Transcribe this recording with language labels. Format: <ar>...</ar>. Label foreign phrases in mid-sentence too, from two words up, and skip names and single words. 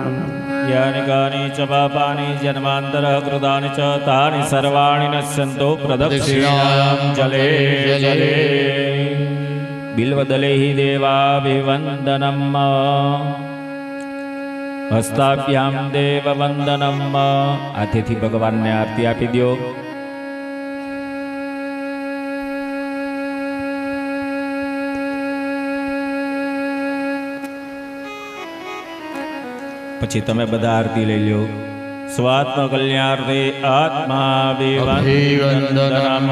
<sa>यानि कानि च पापानि जन्मान्तरः कृतानि च तानि सर्वाणि नश्यन्तो प्रदक्षिणां जले जले बिल्वदले हि देवाभिवन्दनम् हस्ताभ्यां देववन्दनम्</sa> <gu>હાથેથી ભગવાનને આરતી આપી દો. પછી તમે બધા આરતી લઈ લો.</gu> <sa>સ્વાત્મ કલ્યાણે આત્માભિવંદનમ.</sa>